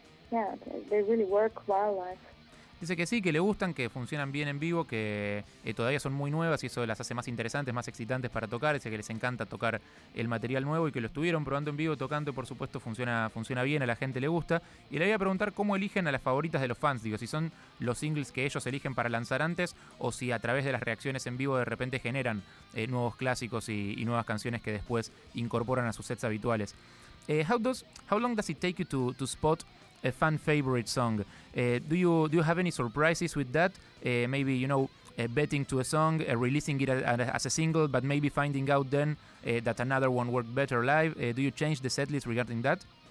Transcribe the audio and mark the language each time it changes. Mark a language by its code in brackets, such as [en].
[en] They really work well live. [es] Dice que sí, que le gustan, que funcionan bien en vivo, que todavía son muy nuevas y eso las hace más interesantes, más excitantes para tocar. Dice que les encanta tocar el material nuevo y que lo estuvieron probando en vivo, tocando, por supuesto, funciona bien, a la gente le gusta. Y le voy a preguntar cómo eligen a las favoritas de los fans, digo, si son los singles que ellos eligen para lanzar antes o si a través de las reacciones en vivo de repente generan nuevos clásicos y nuevas canciones que después incorporan a sus sets habituales. [en] How long does it take you to spot a fan favorite song? Do you have any surprises with that? Maybe, you know, betting to a song, releasing it as a single, but maybe finding out then that another one worked better live. Do you change the set list regarding that?